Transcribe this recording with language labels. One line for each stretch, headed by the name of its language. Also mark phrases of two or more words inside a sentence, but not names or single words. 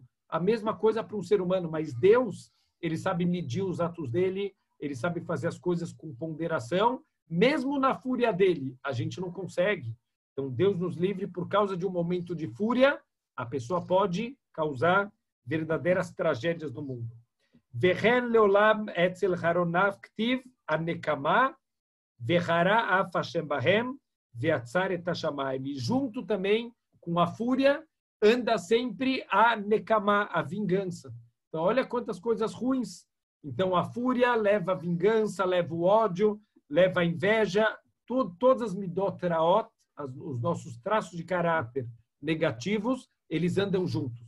Portuguese: A mesma coisa para um ser humano, mas Deus, ele sabe medir os atos dele, ele sabe fazer as coisas com ponderação, mesmo na fúria dele, a gente não consegue. Então, Deus nos livre, por causa de um momento de fúria, a pessoa pode causar verdadeiras tragédias no mundo.
Hebrew: והן לעולם אצל חרונו כתיב הנקמה וחרה אף ה' בהם ועצר את השמים.
Portuguese: E junto também com a fúria, anda sempre a nekama, a vingança. Então, olha quantas coisas ruins. Então, a fúria leva a vingança, leva o ódio, leva a inveja, todas as
Hebrew: מידות רעות,
Portuguese: os nossos traços de caráter negativos, eles andam juntos.